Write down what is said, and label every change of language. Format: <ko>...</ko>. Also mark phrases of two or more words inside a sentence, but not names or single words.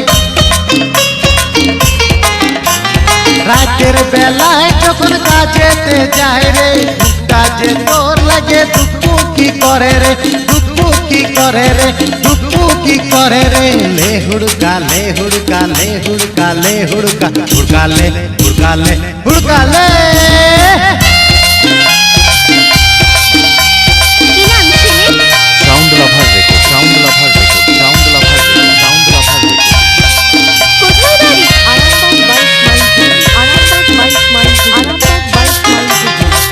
<bn>রাতের বেলায় যখন কাজেতে যাই রে, কাজে তোর লাগে দুঃখ কি করে রে, দুঃখ কি করে রে, দুঃখ কি করে রে। লে হুড়কা লে হুড়কা লে হুড়কা লে হুড়কা হুড়কা লে হুড়কা লে হুড়কা লে। সাউন্ড লাভার দেখো, সাউন্ড লাভার দেখো, সাউন্ড লাভার দেখো, সাউন্ড লাভার দেখো। কোথায় বাড়ি? আরামবাগ 22 মাইল হুগলি, আরামবাগ 22 মাইল, আরামবাগ 22 মাইল হুগলি।</bn>